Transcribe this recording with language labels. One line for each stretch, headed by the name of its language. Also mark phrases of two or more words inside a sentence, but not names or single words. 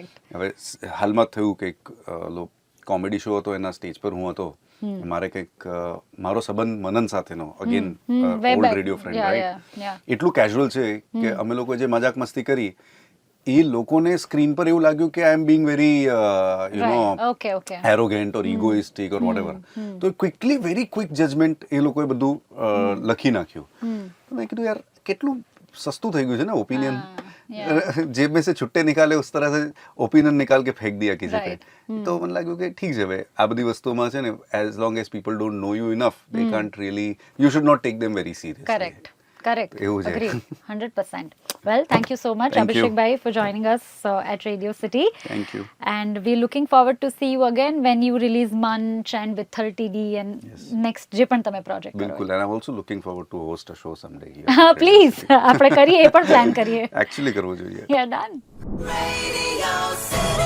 Gujarati: હવે હાલમાં થયું કે કોમેડી શો હતો, એના સ્ટેજ પર હું હતો, મારે કંઈક મારો સંબંધ મનન સાથેનો,
English: again old radio friend, right,
Gujarati: એટલું કેઝ્યુઅલ છે કે અમે લોકો જે મજાક મસ્તી કરી એ લોકોને સ્ક્રીન પર એવું લાગ્યું કે
English: I am being very arrogant or egoistic or whatever.
Gujarati: તો
English: quickly very quick judgment
Gujarati: એ લોકોએ બધું લખી નાખ્યું. મેં કીધું યાર કેટલું સસ્તું થઈ ગયું છે ને ઓપિનિયન,
Hindi: जेब में से छुट्टे निकाले उस तरह से ओपिनियन निकाल के फेंक दिया किसी पे.
Gujarati: तो મને લાગ્યું કે ઠીક છે ભાઈ, આ બધી વસ્તુમાં છે ને,
English: as long as people don't know you enough, they can't really, you should not take them very seriously. correct, correct,
Gujarati: એવું છે.
English: અગ્રી 100%. Well, thank you so much, Thank you. Abhishek bhai, for joining us at Radio City. Thank you. And we're looking forward to see you again when you release Munch and Vitthl TD and next
Gujarati: જે પણ તમે પ્રોજેક્ટ કરો. બિલકુલ,
English: and I'm also looking forward to host a show someday here.
Gujarati: પ્લીઝ આપણે કરીએ, એ પણ પ્લાન કરીએ. Actually કરવું જોઈએ.
English: Yeah, done. Radio City.